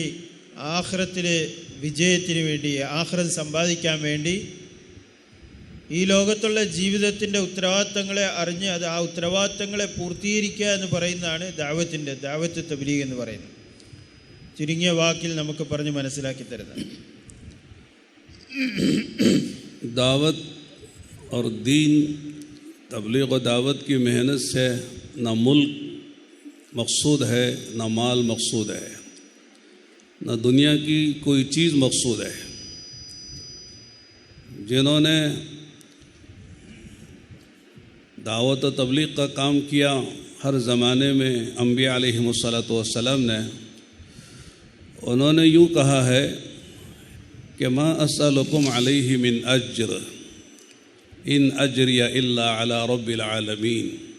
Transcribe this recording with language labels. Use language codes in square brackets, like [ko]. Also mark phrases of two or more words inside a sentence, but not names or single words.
[ml] ആഖിറത്തിലെ വിജയത്തിന് വേണ്ടി, ആഖിറത്ത് സമ്പാദിക്കാൻ വേണ്ടി ഈ ലോകത്തുള്ള ജീവിതത്തിൻ്റെ ഉത്തരവാദിത്തങ്ങളെ അറിഞ്ഞ് ആ ഉത്തരവാദിത്തങ്ങളെ പൂർത്തീകരിക്കുക എന്ന് പറയുന്നതാണ് ദഅവത്ത് തബ്ലീഗ് എന്ന് പറയുന്നത്. ചുരുങ്ങിയ വാക്കിൽ നമുക്ക് പറഞ്ഞ് മനസ്സിലാക്കി തരുന്നത്. [ur] دعوت اور دین، تبلیغ و دعوت کی محنت سے نہ ملک مقصود ہے نہ مال مقصود ہے. نہ دنیا کی کوئی چیز مقصود ہے۔ جنہوں نے دعوت و تبلیغ کا کام کیا ہر زمانے میں انبیاء [ar] علیہم الصلاۃ والسلام [ur] نے، انہوں نے یوں کہا ہے کہ [ar] ما اسألکم علیہ من اجر ان اجری الا علی رب العالمین۔